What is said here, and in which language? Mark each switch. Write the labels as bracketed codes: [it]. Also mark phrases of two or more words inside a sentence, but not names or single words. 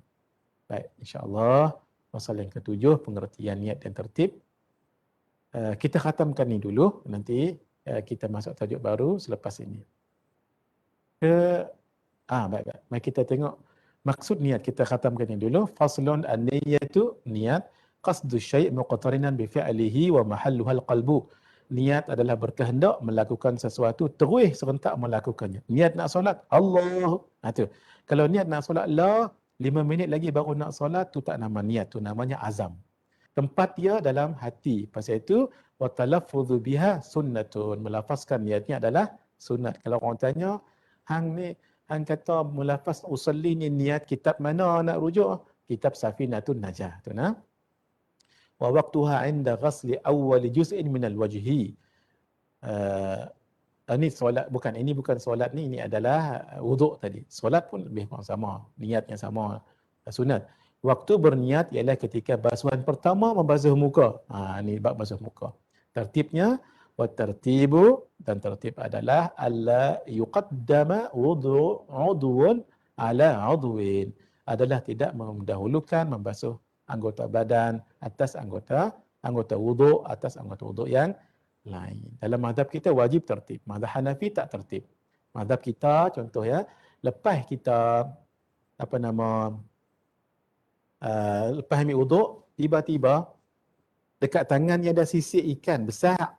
[ms] Baik, insya-Allah pasal yang ketujuh, pengertian niat dan tertib. Kita khatamkan ni dulu, nanti kita masuk tajuk baru selepas ini. Baik. Mari kita tengok maksud niat. Kita khatamkan ini dulu. [ar] فصل النية، النية قصد الشيء مقترنا بفعله ومحلها القلب. [ms] Niat adalah berkehendak melakukan sesuatu terus serentak melakukannya. Niat nak solat, Allah. Tu. Kalau niat nak solat la, 5 minit lagi baru nak solat, tu tak nama niat, tu namanya azam. Tempat dia dalam hati. Pasal itu [ar] والتلفظ بها سنة. [ms] Melafazkan niatnya adalah sunat. Kalau orang tanya, hang kata mulafaz usalli ni niat kitab mana nak rujuk? Kitab Safinatun Najah. Tu nah. [ar] ووقتها عند غسل أول جزء من الوجه. [ms] Ini solat ini bukan solat ni, ini adalah wuduk tadi. Solat pun lebih kurang sama, niatnya sama, sunat. Waktu berniat ialah ketika basuhan pertama membasuh muka. Ni bab basuh muka. Tertibnya [ar] والترتيب, [ms] dan tertib adalah [ar] أن لا يقدم عضو على عضو. [ms] Adalah tidak mendahulukan membasuh anggota badan atas anggota wuduk atas anggota wuduk yang lain. Dalam mazhab kita wajib tertib. Mazhab Hanafi tak tertib. Mazhab kita contoh ya, lepas kita lepas ambil wuduk, tiba-tiba dekat tangan ni ada sisik ikan besar.